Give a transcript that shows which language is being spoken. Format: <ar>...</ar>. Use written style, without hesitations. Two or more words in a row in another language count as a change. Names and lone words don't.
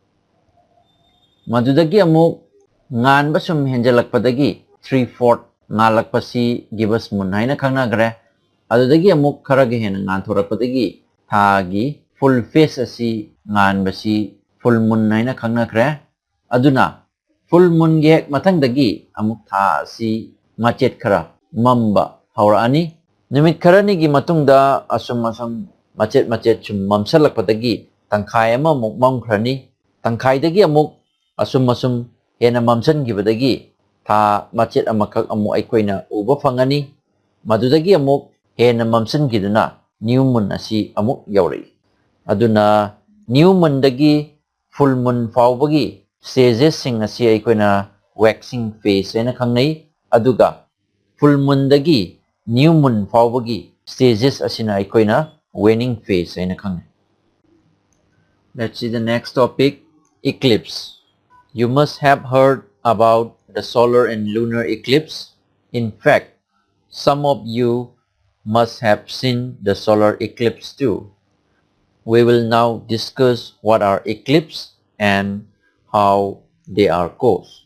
<mni>madudagi amuk ngan basum henjalakpadagi 3/4 ngalakpasi</mni> <en>giver's moon</en> <mni>haina khangnagre adudagi amuk kharagi hen ngan thorakpadagi tha gi</mni> <en>full face</en> <mni>asi ngan basi</mni> <en>full moon</en> <mni>haina khangnakre aduna</mni> <en>full moon</en> <mni>gi hek mathangdagi amuk tha asi machet khara mamba haurani numit kharani gi matungda asum machet chum mamsalakpadagi tangkhai ama muk mamkhrani tangkhai dagi amuk asum hena mamsan gibadagi tha machet amakhak amu aikoina uba phangani madudagi amuk hena mamsan giduna</mni> <en>new moon</en> <mni>asi amuk yauri aduna</mni> <en>new moon</en> <mni>dagi</mni> <en>full moon</en> <mni>faubagi stages sing asi aikoina</mni> <en>waxing phase</en> <mni>haina khangnai aduga</mni> <en>full moon</en> <mni>dagi</mni> <en>new moon</en> <mni>faubagi stages asina aikoina</mni> <en>waning phase</en> <mni>haina khangnai.</mni> <en>Let's see the next topic, eclipse. You must have heard about the solar and lunar eclipse. In fact, some of you must have seen the solar eclipse too. We will now discuss what are eclipse and how they are caused.</en>